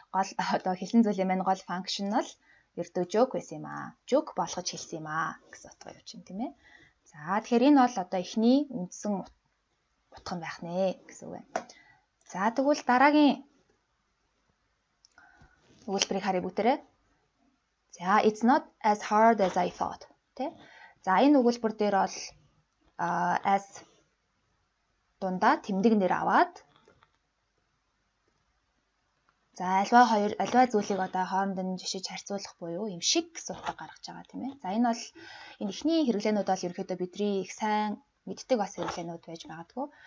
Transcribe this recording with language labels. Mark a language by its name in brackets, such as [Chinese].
[Mongolian] Гол одоо хэлсэн зүйлийн маань гол functional ердөө joke байсан юм аа. Joke болгож хэлсэн юм аа гэсэн утга явж байна тийм ээ. За тэгэхээр энэ бол одоо эхний үндсэн утга байх нэ гэсэн үг байна. За тэгвэл дараагийн өгүүлбэрийг харъя бүгдээрээ. [English] За it's not as hard as I thought. [Mongolian] Тэ? За энэ өгүүлбэр дээр бол as дундаа тэмдэг нэр аваад за альва зүйлийг одоо хооронд нь жишээж харьцуулах буюу юм шиг гэсэн утга гаргаж байгаа тийм ээ. За энэ бол энэ ихний хэрэглээнүүд бол ерөөхдөө бидний их сайн мэддэг бас хэрэглээнүүд байж магадгүй.